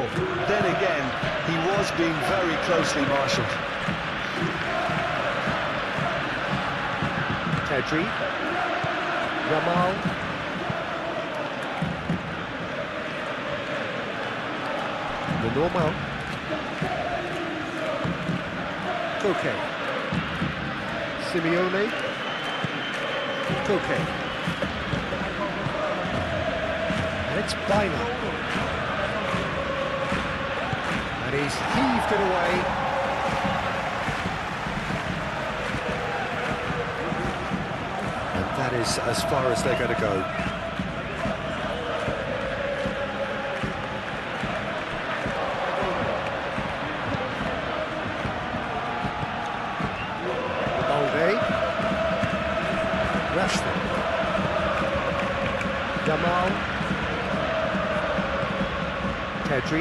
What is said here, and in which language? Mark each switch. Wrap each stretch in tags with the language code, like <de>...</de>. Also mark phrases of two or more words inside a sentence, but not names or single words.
<en>Then again, he was being very closely marshalled. Pedri. Yamal. The normal. Koke. Simeone. Koke. And it's Baina. And he's heaved it away. And that is as far as they're going to go. Rashford. Yamal. Pedri.</en>